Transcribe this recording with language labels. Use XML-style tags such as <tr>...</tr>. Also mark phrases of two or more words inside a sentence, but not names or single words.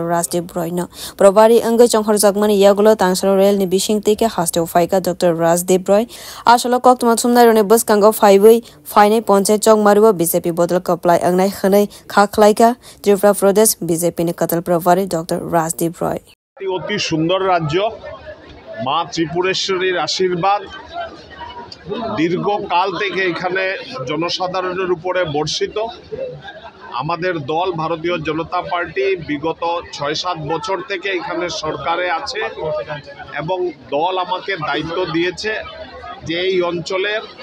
<trp>Rajdeep Roy no probari anga chongkhorjakmani yagulo tangsalo rail ni bishing te ke haste ufaika Dr. Rajdeep Roy asolo koktoma sumnairone bus kango phaibai phainai panchayat chok maruwa BJP bodol kaplai angnai khanai khaklaika Tripura Pradesh BJP ni Katal Pravari Dr. Rajdeep Roy</trp> <bn>অতি সুন্দর রাজ্য মা ত্রিপুরেশ্বরীর আশীর্বাদ দীর্ঘকাল থেকে এখানে জনসাধারণের উপরে বর্ষিত আমাদের দল ভারতীয় জনতা পার্টি বিগত ৬-৭ বছর থেকে এখানে সরকারে আছে এবং দল আমাকে দায়িত্ব দিয়েছে যে এই অঞ্চলের</bn>